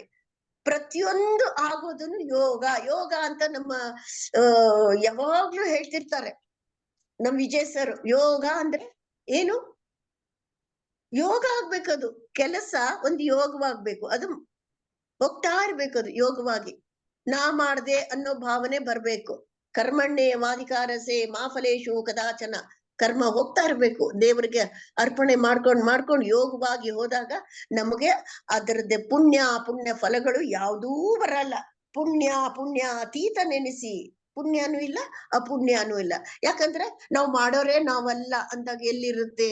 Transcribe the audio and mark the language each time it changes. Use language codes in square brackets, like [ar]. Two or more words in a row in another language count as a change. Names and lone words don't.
[kn] ಪ್ರತಿಯೊಂದು ಆಗೋದನ್ನು ಯೋಗ ಅಂತ ನಮ್ಮ ಯಾವಾಗ್ಲೂ ಹೇಳ್ತಿರ್ತಾರೆ ನಮ್ ವಿಜಯ್ ಸರ್. ಯೋಗ ಅಂದ್ರೆ ಏನು? ಯೋಗ ಆಗ್ಬೇಕದು. ಕೆಲಸ ಒಂದು ಯೋಗವಾಗ್ಬೇಕು. ಅದು ಹೋಗ್ತಾ ಇರ್ಬೇಕು. ಅದು ಯೋಗವಾಗಿ ನಾ ಮಾಡ್ದೆ ಅನ್ನೋ ಭಾವನೆ ಬರ್ಬೇಕು. [sa] ಕರ್ಮಣ್ಣೆ ವಾಧಿಕಾರಸೆ ಮಾ ಫಲೇಶು ಕದಾಚನ. [kn] ಕರ್ಮ ಹೋಗ್ತಾ ಇರ್ಬೇಕು, ದೇವರಿಗೆ ಅರ್ಪಣೆ ಮಾಡ್ಕೊಂಡು ಯೋಗವಾಗಿ ಹೋದಾಗ ನಮಗೆ ಅದರದ್ದೇ ಪುಣ್ಯ ಫಲಗಳು ಯಾವುದೂ ಬರಲ್ಲ. ಪುಣ್ಯ ಅತೀತ ನೆನೆಸಿ. ಪುಣ್ಯನೂ ಇಲ್ಲ, ಅಪುಣ್ಯನೂ ಇಲ್ಲ. ಯಾಕಂದ್ರೆ ನಾವು ಮಾಡೋರೆ ನಾವಲ್ಲ ಅಂದಾಗ ಎಲ್ಲಿರುತ್ತೆ?